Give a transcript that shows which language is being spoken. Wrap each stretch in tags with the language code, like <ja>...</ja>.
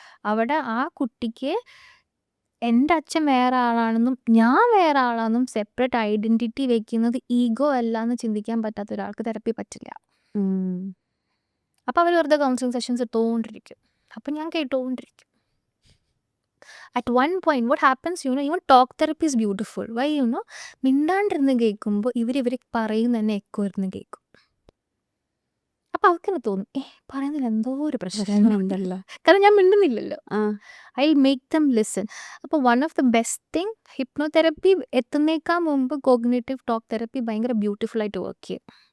<ml>അവിടെ ആ കുട്ടിക്ക് എൻ്റെ അച്ഛൻ വേറെ ആളാണെന്നും ഞാൻ വേറെ ആളാണെന്നും സെപ്പറേറ്റ് ഐഡൻറ്റിറ്റി വെക്കുന്നത് ഈഗോ അല്ല എന്ന് ചിന്തിക്കാൻ പറ്റാത്ത ഒരാൾക്ക് തെറപ്പി പറ്റില്ല. അപ്പോൾ അവർ വെറുതെ കൗൺസിലിംഗ് സെഷൻസ് ഇട്ടുകൊണ്ടിരിക്കും. അപ്പം ഞാൻ കേട്ടുകൊണ്ടിരിക്കും.</ml> <en>At one point, what happens, even talk therapy is beautiful.</en> <ml>Why, മിണ്ടാണ്ടിരുന്ന് കേൾക്കുമ്പോൾ ഇവർ പറയുന്ന തന്നെ എക്കോ ഇരുന്ന് കേൾക്കും. അപ്പം അവർക്കെന്നെ തോന്നും, പറയുന്നതിൽ എന്തോ ഒരു പ്രശ്നമുണ്ടല്ലോ, കാരണം ഞാൻ മിണ്ടുന്നില്ലല്ലോ.</ml> <en>I will make them listen.</en> <ml>അപ്പോൾ one of the best thing, ഹിപ്നോതെറപ്പി എത്തുന്നേക്കാൾ മുമ്പ് കോഗ്നേറ്റീവ് ടോക്ക് തെറപ്പി ഭയങ്കര ബ്യൂട്ടിഫുൾ ആയിട്ട് വർക്ക് ചെയ്യും.</ml>